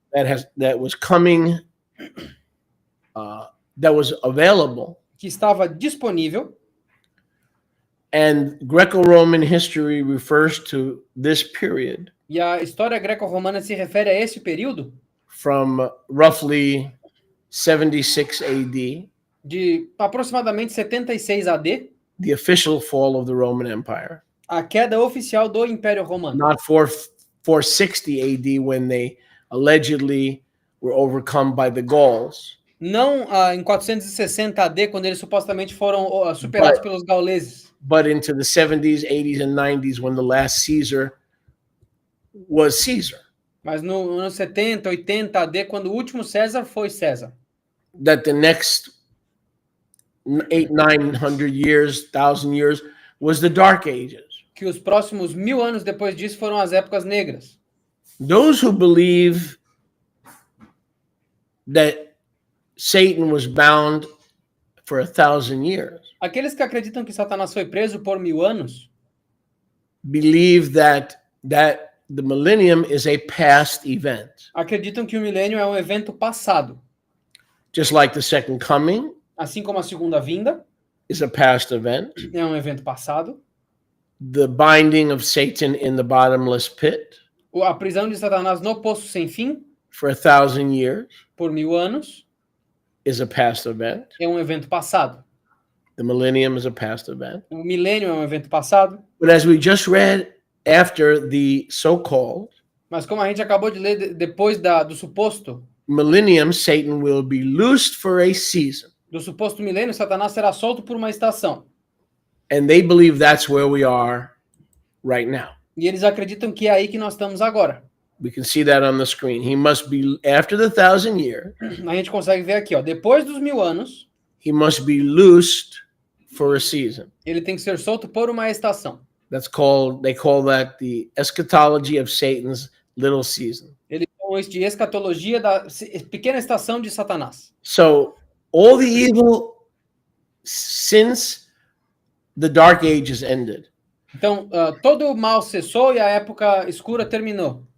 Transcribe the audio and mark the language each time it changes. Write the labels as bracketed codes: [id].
[en] that was coming, that was available, [pt] que estava disponível, [en] and Greco-Roman history refers to this period [pt] e a história greco-romana se refere a esse período [en] from roughly 76 AD, [pt] de aproximadamente 76 AD, [en] the official fall of the Roman Empire, [pt] a queda oficial do Império Romano. [en] not 460 AD when they allegedly were overcome by the Gauls, [pt] Não em 460 AD, quando eles supostamente foram superados pelos gauleses, [en] but into the 70s, 80s, and 90s when the last Caesar was Caesar. [pt] mas no ano 70, 80 AD, quando o último César foi César. [en] That the next 900 years, 1,000 years was the Dark Ages. [pt] Que os próximos 1000 anos depois disso foram as épocas negras. [en] Those who believe that Satan was bound for 1,000 years [pt] Aqueles que acreditam que Satanás foi preso por 1000 anos, [en] believe that the millennium is a past event, [pt] acreditam que o milênio é um evento passado, [en] just like the second coming [pt] assim como a segunda vinda [en] is a past event, [pt] é um evento passado, [en] the binding of Satan in the bottomless pit [pt] a prisão de Satanás no poço sem fim [en] for 1,000 years [pt] por 1000 anos [en] is a past event. [pt] é um evento passado. [en] The millennium is a past event. [pt] O milênio é um evento passado, [en] But as we just read, after the so-called [pt] mas como a gente acabou de ler depois do suposto [en] millennium, Satan will be loosed for a season. [pt] milênio, Satanás será solto por uma estação. [en] And they believe that's where we are right now. [pt] E eles acreditam que é aí que nós estamos agora. [en] We can see that on the screen. He must be, after the 1,000 years, [pt] A gente consegue ver aqui, ó, depois dos 1000 anos, [en] he must be loosed for a season. [pt] ele tem que ser solto por uma estação. [en] They call that the eschatology of Satan's little season. [pt] Eles chamam isso de escatologia da pequena estação de Satanás. [en] So all the evil since the Dark Ages ended, [pt] Então, todo o mal cessou e a época escura terminou.